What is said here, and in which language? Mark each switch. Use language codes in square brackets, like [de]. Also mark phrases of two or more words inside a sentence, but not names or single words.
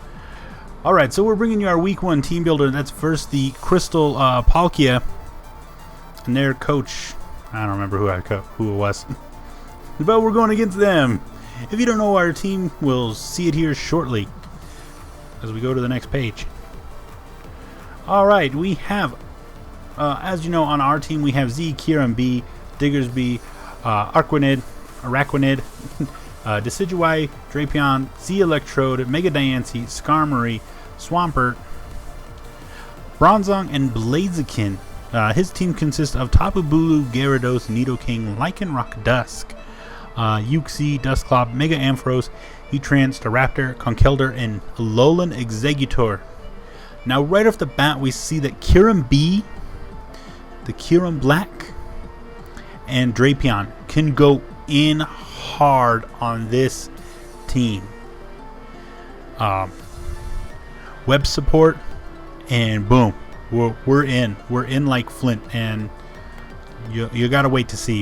[en] Alright, so we're bringing you our week 1 team builder. That's first the Crystal Palkia and their coach. I don't remember who it was. But we're going against them. If you don't know our team, we'll see it here shortly as we go to the next page. Alright, we have, as you know, on our team we have Z, Kyurem-B, Diggersby, Arachidnid, Decidueye, Drapion, Z Electrode, Mega Diancie, Skarmory, Swampert, Bronzong, and Blaziken. His team consists of Tapu Bulu, Gyarados, Nidoking, Lycanroc Dusk, Uxie, Dusclops, Mega Ampharos, Heatran, Staraptor, Conkeldurr, and Alolan Exeggutor. Now right off the bat we see that Kyurem-B, the Kyurem Black, and Drapion can go in hard on this team. Web support, and boom, we're in like Flint, and you gotta wait to see.